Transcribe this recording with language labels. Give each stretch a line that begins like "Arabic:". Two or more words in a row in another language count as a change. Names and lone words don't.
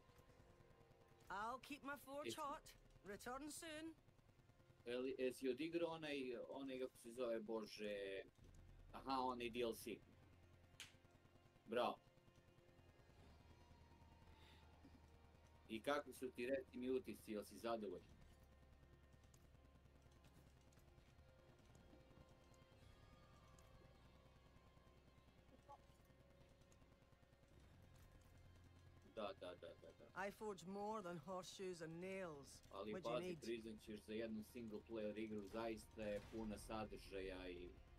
English: I'll keep my forge hot. Return soon.
Croatian: Jesi odigrao onaj kako se zove, bože... Aha, onaj DLC. Bravo. I kakvi su ti recimo utisci, jel si zadovoljan? Da.
English: I forge more than horseshoes and nails.
Croatian: Ali
English: What do you
Croatian: pazi,
English: need?
Croatian: priznat ćeš za jednu
English: single player
Croatian: igru, zaista je puna sadržaja i...